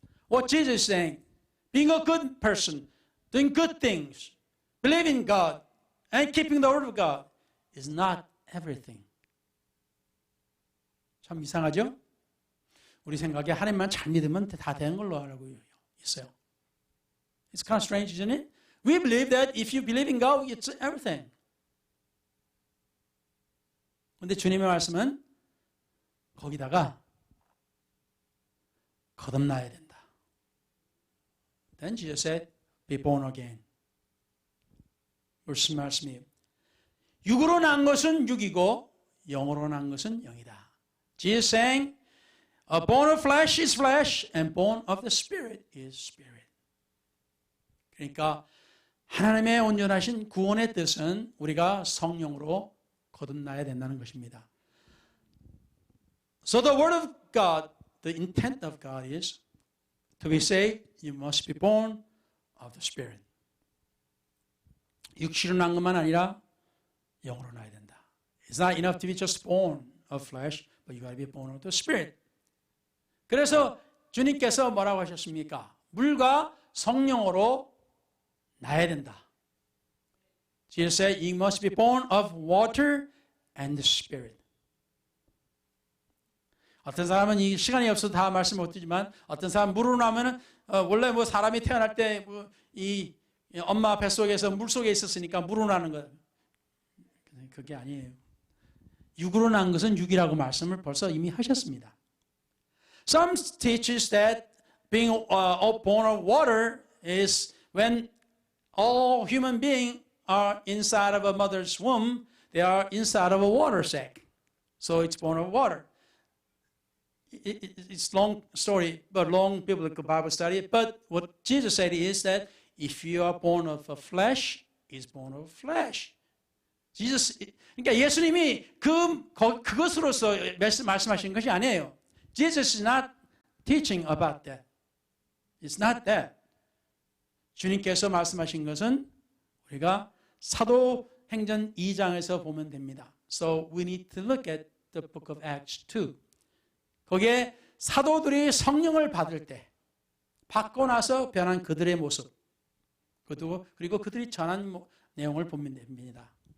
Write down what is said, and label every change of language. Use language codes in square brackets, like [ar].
[en] What Jesus is saying, being a good person, doing good things, believing in God, and keeping the word of God is not everything. [ko] 참 이상하죠? 우리 생각에 하나님만 잘 믿으면 다 되는 걸로 알고 있어요. [en] It's kind of strange, isn't it? We believe that if you believe in God, it's everything. [ko] 그런데 주님의 말씀은 거기다가 거듭나야 된다. [en] Then Jesus said, be born again. [ko] 무슨 말씀이에요? 육으로 난 것은 육이고 영으로 난 것은 영이다. [en] Jesus saying, born of flesh is flesh and born of the spirit is spirit. [ko] 그러니까 하나님의 온전하신 구원의 뜻은 우리가 성령으로 거듭나야 된다는 것입니다. [en] So the word of God, the intent of God is to be saved, you must be born of the Spirit. [ko] 육신으로 난 것만 아니라 영으로 나야 된다. [en] It's not enough to be just born of flesh, but you got to be born of the Spirit. [ko] 그래서 주님께서 뭐라고 하셨습니까? 물과 성령으로 나야 된다. [en] Jesus said, you must be born of water and the Spirit. [ko] 어떤 사람은 이 시간이 없어서 다 말씀 못 드리지만 어떤 사람 물으로 나면은 원래 뭐 사람이 태어날 때 이 엄마 뱃속에서 물 속에 있었으니까 물으로 나는 거 그게 아니에요. 육으로 난 것은 육이라고 말씀을 벌써 이미 하셨습니다. [en] Some teaches that being born of water is when all human beings are inside of a mother's womb, they are inside of a water sac. So it's born of water. it's long story, but long biblical Bible study. But what Jesus said is that if you are born of a flesh, is born of flesh. [ko] 그러니까 예수님이 그것으로서 말씀하신 것이 아니에요. [en] Jesus is not teaching about that. It's not that. [ko] 주님께서 말씀하신 것은 우리가 사도행전 2장에서 보면 됩니다. [en] So we need to look at the book of Acts 2. [ko] 거기에 사도들이 성령을 받을 때 받고 나서 변한 그들의 모습 그리고 그들이 전한 내용을 보면 됩니다.